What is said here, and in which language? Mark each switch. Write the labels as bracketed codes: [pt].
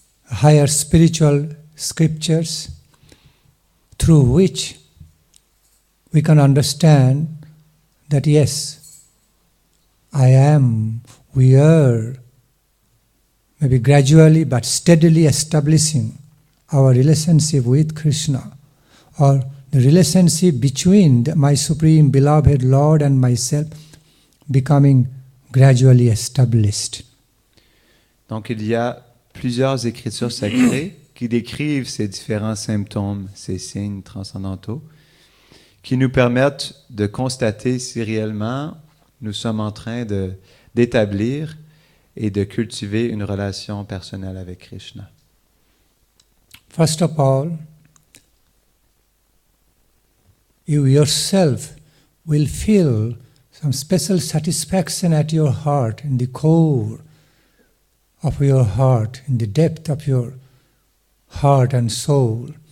[en] higher spiritual scriptures through which we can understand that yes, I am, we are, maybe gradually but steadily establishing our relationship with Krishna, or the relationship between my Supreme Beloved Lord and myself becoming gradually established. [fr] Donc il y a plusieurs écritures sacrées qui décrivent ces différents symptômes, ces signes transcendantaux, qui nous permettent de constater si réellement nous sommes en train d'établir et de cultiver une relation personnelle avec Krishna. [en] First of all, you yourself will feel some special satisfaction at your heart, in the core of your heart, in the depth of your heart and soul.